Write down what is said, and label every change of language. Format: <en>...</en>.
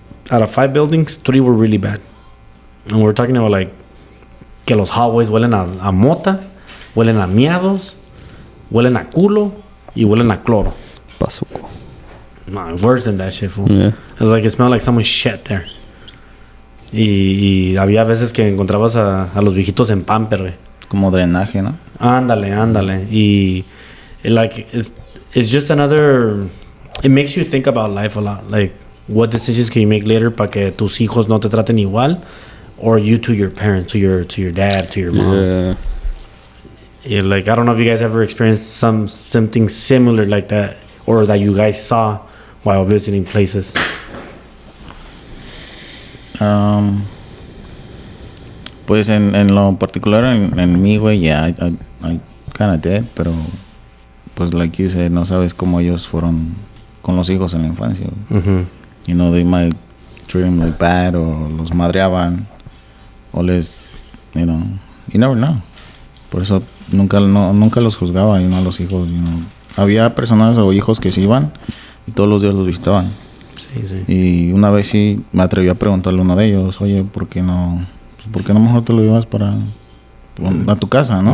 <en>Out of 5 buildings, 3 were really bad. And we're talking about like</en> <es>que los hallways huelen a mota, huelen a miados, huelen a culo y huelen a cloro. Pasuco.</es> <en>No, worse than that shit, fool. Yeah. It's like it smelled like someone shit there.</en> <es>Y había veces que encontrabas a los viejitos en pamper, güey. Como drenaje, ¿no?</es> <en>Ándale. Y like it's just another. It makes you think about life a lot. Like, what decisions can you make later</en> <es>para que tus hijos no te traten igual,</es> <en>or you to your parents, to your dad, to your mom. Yeah. Like, I don't know if you guys ever experienced something similar like that, or that you guys saw while visiting places.</en> <es>Pues en lo particular en mí, güey,</es> <en>yeah, I kind of did,</en> <es>pero pues</es> <en>like you said,</en> <es>no sabes cómo ellos fueron con los hijos en la infancia. Mm-hmm.</es> <en>You know, they might treat them like bad,</en> <es>o los madreaban, o les,</es> <en>you know, you never know.</en> <es>Por eso nunca los juzgaba,</es> <en>you know,</en> <es>los hijos, you know. Había personas o hijos que se iban y todos los días los visitaban. Sí. Y una vez sí me atreví a preguntarle a uno de ellos, oye, ¿por qué no mejor te lo llevas a tu casa, no?</es>